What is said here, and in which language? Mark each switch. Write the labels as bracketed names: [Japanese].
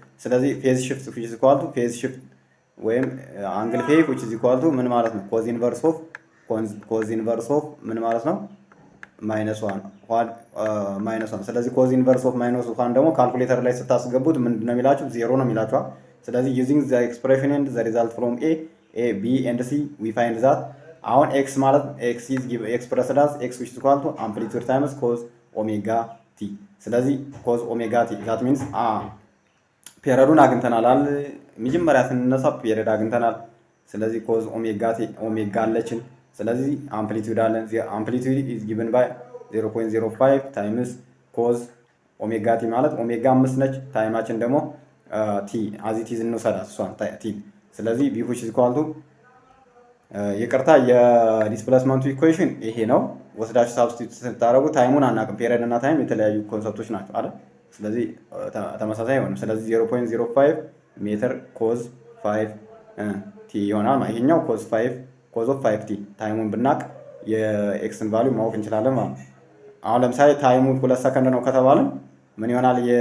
[Amharic] ስለዚህ ፌዝ ሽፍት which is equal to ፌዝ ሽፍት ወይም አንግል ፌ which is equal to ምን ማለት ነው? ኮዝ ኢንቨርስ ኦፍ ምን ማለት ነው? ማይነስ 1 ስለዚህ ኮዝ ኢንቨርስ ኦፍ ማይነስ 1 ደግሞ ካልኩሌተር ላይ ስታስገቡት ምንድነው የሚላችሁ? 0 ነው የሚላችኋል። ስለዚህ [English] using the expression and the result from a b and c we find that [Amharic] አሁን x ማለት [English] x is expressed as x which is equal to amplitude times cos omega t። ስለዚህ cos omega t that means [Amharic] ፔሪዮዱን አግኝተናል። መጀመሪያ ስንነሳ ፔሪዮድ አግኝተናል። ስለዚህ cos omega t ኦሜጋ አለችን። ስለዚህ አምፕሊቲዩድ አለን። አምፕሊቲዩድ is given by 0.05 times cos ኦሜጋ ቲ ማለት ኦሜጋ 5 ነች። ታይማችን ደግሞ ቲ as it is እንውሰዳት እሷን ቲ። ስለዚህ b which is equal to ይቅርታ የዲስፕሌስመንቱ ኢኩዌሽን ይሄ ነው። ወስዳችሁ ሳብስቲቱት ስታደርጉ ታይሙን አናውቅም። ፔሪዮድ እና ታይም የተለያዩ ኮንሰፕቶች ናቸው አይደል? ስለዚህ ተመሳሳይ አይሆንም። ስለዚህ 0.05 ሜትር ኮዝ 5 ቲ ይሆናል። ይሄኛው ኮዝ 5 ኮዝ ኦፍ 5 ቲ ታይሙን ብናቅ የኤክስን ቫልዩ ማወቅ እንችላለን ማለት ነው። አሁን ለምሳሌ ታይሙ 2 ሰከንድ ነው ከተባለ ምን ይሆናል?